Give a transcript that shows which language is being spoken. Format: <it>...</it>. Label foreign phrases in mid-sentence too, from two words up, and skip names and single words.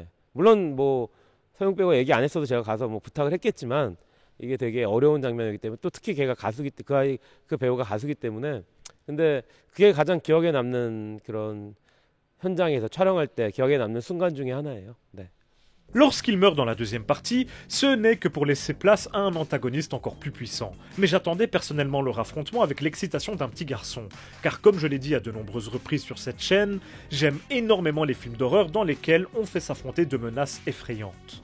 <ko>물론 뭐 서인국 배우가 얘기 안 했어도 제가 가서 뭐 부탁을 했겠지만 이게 되게 어려운 장면이기 때문에 또 특히 걔가 가수기 그 배우가 가수기 때문에 근데 그게 가장 기억에 남는 그런 현장에서 촬영할 때 기억에 남는 순간 중에 하나예요. 네.</ko> <fr>Lorsqu'il meurt dans la deuxième partie, ce n'est que pour laisser place à un antagoniste encore plus puissant. Mais j'attendais personnellement leur affrontement avec l'excitation d'un petit garçon, car comme je l'ai dit à de nombreuses reprises sur cette chaîne, j'aime énormément les films d'horreur dans lesquels on fait s'affronter de menaces effrayantes.</fr>